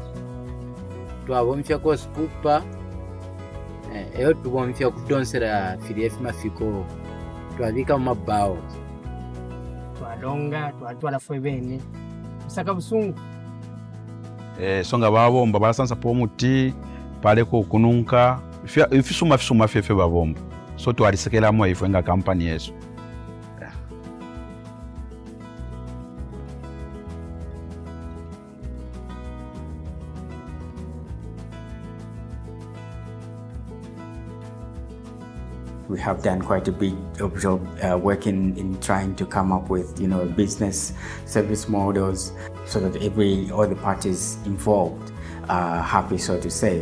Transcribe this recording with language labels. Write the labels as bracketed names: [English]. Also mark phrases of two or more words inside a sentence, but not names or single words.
[Bemba] twabomfya ko skupa eyo tubomfya kudonsera fili fima fiko twabika mabao twadonga twatwala fwe bene saka busungu songa babomba balasansa po muti pale ko kununka ifisuma fefe babomba so twalisekela mo ifwe nga company yesu. [English] We have done quite a big job working in trying to come up with, business service models so that all the parties involved happy, so to say.